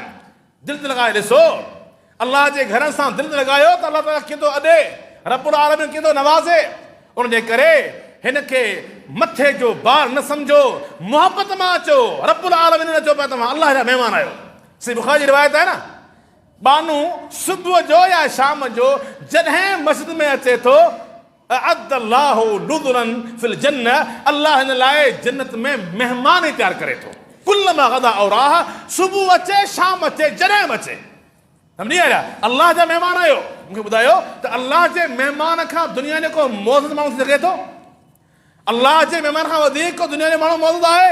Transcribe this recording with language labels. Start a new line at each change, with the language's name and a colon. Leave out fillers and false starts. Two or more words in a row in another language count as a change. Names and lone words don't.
Sindhi: दिलि ते लॻाए ॾिसो, अल्लाह जे घर सां दिलि ते लॻायो त अल्लाह ताला कीअं थो अॾे,
Arabic: رب العالمين
Sindhi: कीअं थो नवाज़े। उनजे करे हिन खे मथे जो बार न सम्झो, मोहबत मां अचो।
Arabic: رب العالمين
Sindhi: न चओ पिया तव्हां अल्लाह जा महिमान आहियो। सही बुख़ारी जी रिवायत आहे न, बानू सुबुह जो या शाम जो जॾहिं मस्जिद में अचे थो,
Arabic: أعد الله نزلا في الجنة,
Sindhi: अल्लाह हिन लाइ जन्नत में महिमान ई तयारु करे थो।
Arabic: كلما غدا أو راح,
Sindhi: सुबुह अचे शाम अचे जॾहिं बि अचे, सम्झी आया, अल्लाह जा महिमान आहियो। मूंखे ॿुधायो त अल्लाह जे महिमान खां दुनिया जो को मौजूद माण्हू थी सघे थो? अल्लाह जे महिमान खां वधीक को दुनिया जो माण्हू मौजूद आहे?